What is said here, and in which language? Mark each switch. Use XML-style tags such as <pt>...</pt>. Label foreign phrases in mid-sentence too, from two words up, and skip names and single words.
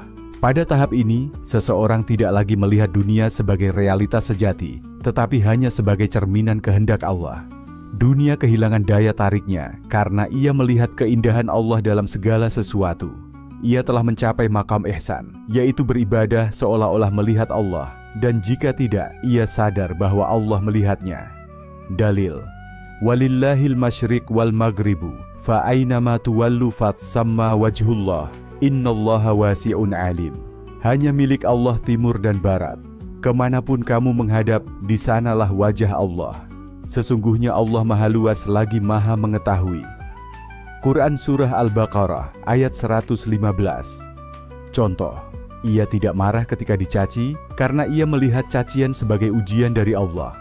<id>Pada tahap ini, seseorang tidak lagi melihat dunia sebagai realitas sejati, tetapi hanya sebagai cerminan kehendak Allah. Dunia kehilangan daya tariknya karena ia melihat keindahan Allah dalam segala sesuatu. Ia telah mencapai makam ihsan, yaitu beribadah seolah-olah melihat Allah, dan jika tidak, ia sadar bahwa Allah melihatnya.</id> <ar>Dalil: ولله المشرق والمغرب، فأينما تولوا فثم وجه الله، إن الله واسع عليم.</ar> <id>Hanya milik Allah timur dan barat. Kemanapun kamu menghadap, di sanalah wajah Allah. Sesungguhnya Allah Maha Luas lagi Maha Mengetahui. Quran Surah Al-Baqarah ayat 115. Contoh, ia tidak marah ketika dicaci karena ia melihat cacian sebagai ujian dari Allah.</id>